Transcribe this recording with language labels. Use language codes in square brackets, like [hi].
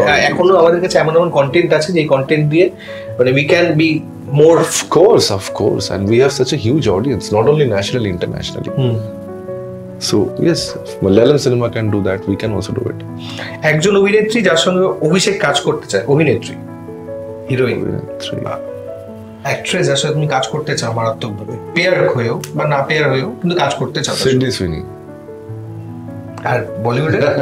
[bn] এখনো আমাদের কাছে এমন এমন কন্টেন্ট আছে যে কন্টেন্ট দিয়ে মানে [en] We can be more. Of course, and we have such a huge audience, not only nationally, internationally. So yes, Malayalam cinema can do that. We can also do it. [bn] একজন অভিনেত্রী যার সঙ্গে অভিষেক কাজ করতে চায়, অভিনেত্রী, হিরোইন, অ্যাক্ট্রেস যার সাথে তুমি কাজ করতে চাও মারাত্মকভাবে, পেয়ার হয়েও বা না পেয়ার হয়েও কিন্তু কাজ করতে চাও। সিডনি সুইনি। আর বলিউডে?